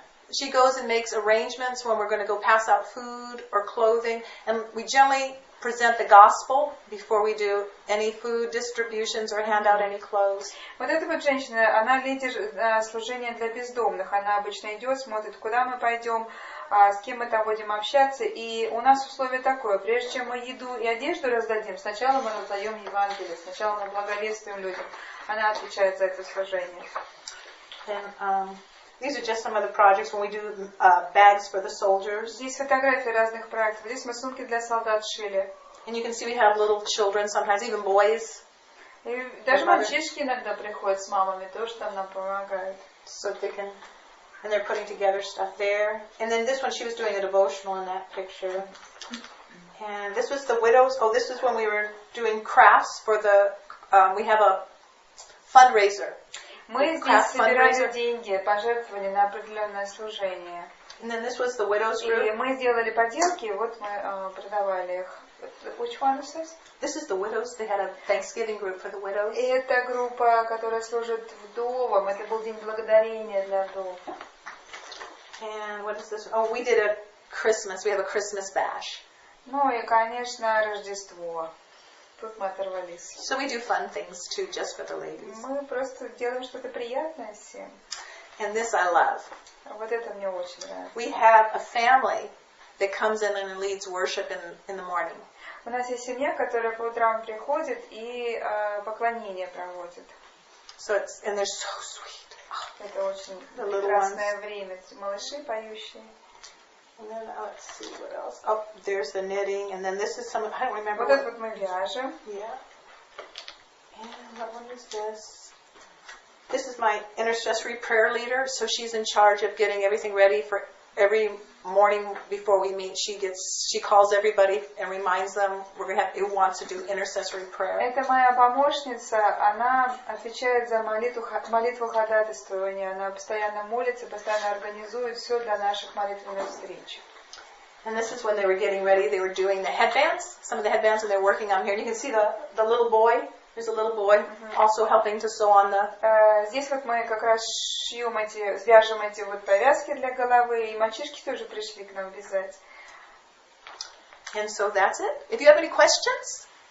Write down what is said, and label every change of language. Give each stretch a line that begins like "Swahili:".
English: She goes and makes arrangements when we're going to go pass out food or clothing. And we generally present the gospel before we do any food distributions or hand out any clothes.
Russian: Вот эта вот женщина, она лидер служения для бездомных. Она обычно идет, смотрит, куда мы пойдем, с кем мы там будем общаться. И у нас условие такое, прежде чем мы еду и одежду раздадим, сначала мы раздаем Евангелие, сначала мы благовествуем людям. Она отвечает за это служение.
English: And these are just some of the projects when we do bags for the soldiers.
Russian: Здесь фотографии разных проектов. Здесь мы сумки для солдат шили.
English: And you can see we have little children, sometimes even boys.
Russian: И даже мальчишки иногда приходят с мамами, тоже там нам помогают.
English: So they can, and they're putting together stuff there. And then this one, she was doing a devotional in that picture. And this was the widows. Oh, this was when we were doing crafts for the, we have a fundraiser.
Russian: Мы здесь собирали деньги, пожертвования на определенное служение.
English: And then this was the widows
Russian: И
English: group.
Russian: мы сделали поделки, и вот мы продавали их.
English: Which one is this? This is the widows. They had a Thanksgiving group for the widows.
Russian: И это группа, которая служит вдовам. Это был день благодарения для вдов.
English: And what is this? Oh, we did a Christmas. We have a Christmas bash.
Russian: Ну и, конечно, Рождество. Тут мы оторвались.
English: So we do fun things too, just for the ladies.
Russian: Мы просто делаем что-то приятное всем.
English: And this I love.
Russian: Вот это мне очень нравится.
English: We have a family that comes in and leads worship in the morning.
Russian: У нас есть семья, которая по утрам приходит и поклонение проводит.
English: So it's, and they're so sweet.
Russian: Это очень
English: The little
Russian: прекрасное время. Малыши поющие.
English: And then let's see what else. Oh, there's the knitting, and then this is some. I don't remember.
Russian: Вот это вот мы вяжем.
English: Yeah. And what one is this? This is my intercessory prayer leader. So she's in charge of getting everything ready for every morning before we meet. She calls everybody and reminds them who wants to do intercessory prayer.
Russian: Это моя помощница. Она отвечает за молитву ходатайствования. Она постоянно молится, постоянно организует все для наших молитвенных встреч.
English: And this is when they were getting ready. They were doing the headbands. Some of the headbands, and they're working on here. And you can see the little boy. There's a little boy also helping to sew on the.
Russian: Здесь вот мы как раз свяжем эти вот повязки для головы, и мальчишки тоже пришли к нам вязать.
English: And so that's it. If you have any questions,